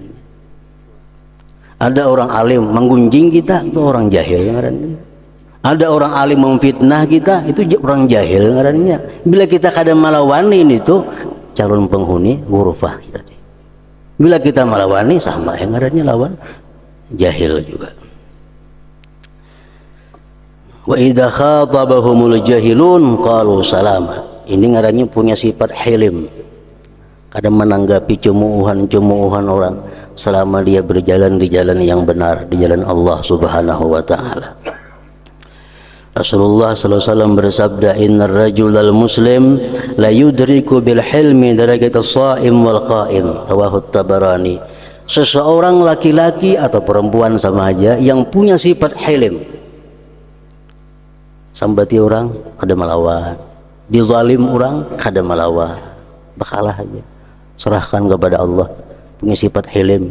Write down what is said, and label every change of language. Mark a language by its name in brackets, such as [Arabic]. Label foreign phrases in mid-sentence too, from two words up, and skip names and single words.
[Banjar] Ada orang alim menggunjing kita, itu orang jahil. Ada orang alim memfitnah kita, itu orang jahil ngarannya. Bila kita kada melawani itu calon penghuni ghurfah tadi. Bila kita melawani sama yang ngarannya lawan jahil juga. [Arabic] وإذا خاطبهم الجاهلون قالوا سلاما. [Banjar] Ini ngarannya punya sifat hilim, kadang menanggapi cumuhan orang selama dia berjalan di jalan yang benar, di jalan Allah [Arabic] سبحانه وتعالى. [Banjar] Rasulullah [Arabic] صلى الله عليه وسلم [Banjar] bersabda, [Arabic] إن الرجل المسلم ليدرك بالحلم درجة الصائم والقائم, رواه الطبراني. [Banjar] Seseorang laki-laki atau perempuan sama aja yang punya sifat hilim, sambati orang kada melawan, dizalim orang kada melawan, bakalah aja, serahkan kepada Allah, punya sifat hilim.